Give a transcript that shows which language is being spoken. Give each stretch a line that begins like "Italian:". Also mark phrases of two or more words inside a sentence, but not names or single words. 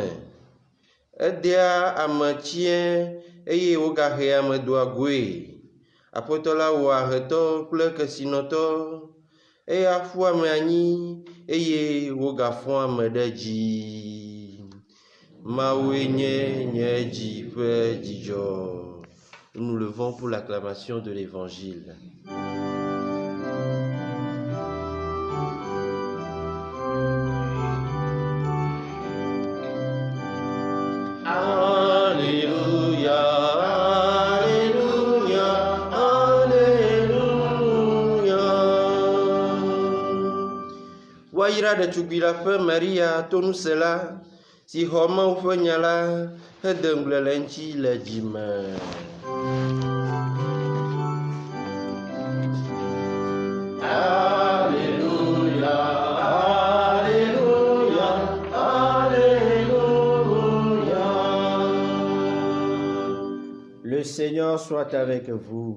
Ewe: Edea ame tsiẽ, eye wogahea ame doa goe. Aƒetɔ la wɔa ahetɔ kple kesinɔtɔ, eya ƒua ame anyi, eye wogafɔa ame ɖe dzi. Mawue nye dzi ƒe dzidzɔ.
French: Nous nous levons pour l'acclamation de l'Évangile. Alléluia, Alléluia, Alléluia.
Ewe: Woayra ɖetugbi la ƒe Maria to ŋusẽ la, si xɔ Mawu ƒe nya la, hede ŋugble le eŋuti le dzime.
French: Alléluia, Alléluia, Alléluia. Le Seigneur soit avec vous.